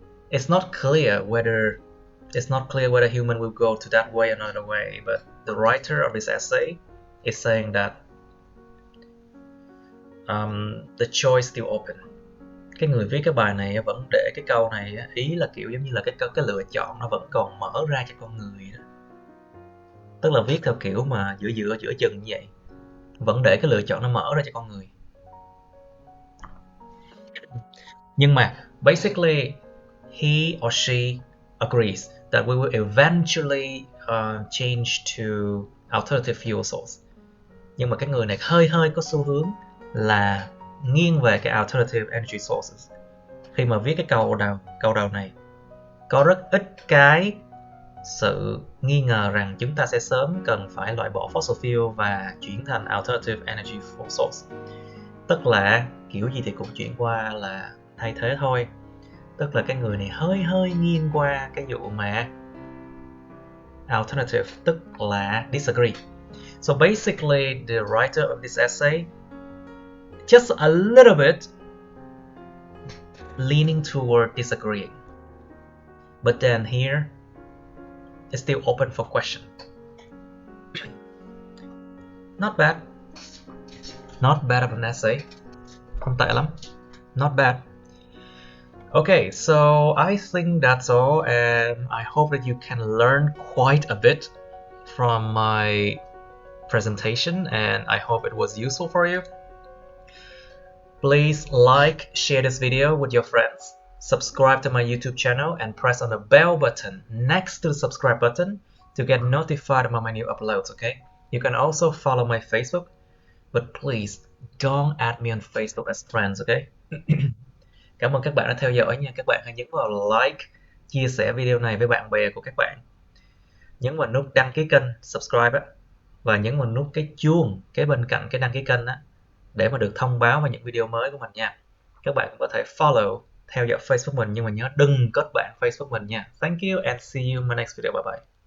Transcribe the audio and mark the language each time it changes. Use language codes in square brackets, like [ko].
[en] It's not clear whether human will go to that way or another way, but the writer of this essay is saying that the choice still open. [vi] Cái người viết cái bài này vẫn để cái câu này, ý là kiểu giống như là cái lựa chọn nó vẫn còn mở ra cho con người đó. Tức là viết theo kiểu mà giữa chừng như vậy, vẫn để cái lựa chọn nó mở ra cho con người. Nhưng mà [en] basically he or she agrees that we will eventually change to alternative fuel source. [vi] Nhưng mà cái người này hơi có xu hướng là nghiêng về cái alternative energy sources. Khi mà viết cái câu đầu này, có rất ít cái sự nghi ngờ rằng chúng ta sẽ sớm cần phải loại bỏ fossil fuel và chuyển thành alternative energy source. Tức là kiểu gì thì cũng chuyển qua là thay thế thôi. Tức là cái người này hơi nghiêng qua cái vụ mà alternative, tức là disagree. [en] So basically the writer of this essay just a little bit leaning toward disagreeing. But then here it's still open for question. Not bad. Not bad of an essay. [vi] Không tệ lắm. [en] Not bad. Okay, so I think that's all, and I hope that you can learn quite a bit from my presentation, and I hope it was useful for you. Please like, share this video with your friends, subscribe to my YouTube channel, and press on the bell button next to the subscribe button to get notified about my new uploads, okay? You can also follow my Facebook, but please don't add me on Facebook as friends, okay? [vi] Cảm ơn các bạn đã theo dõi nha. Các bạn hãy nhấn vào like, chia sẻ video này với bạn bè của các bạn. Nhấn vào nút đăng ký kênh, subscribe á, và nhấn vào nút cái chuông kế bên cạnh cái đăng ký kênh á, để mà được thông báo về những video mới của mình nha. Các bạn cũng có thể follow, theo dõi Facebook mình, nhưng mà nhớ đừng kết bạn Facebook mình nha. [en] Thank you and see you in my next video. Bye bye.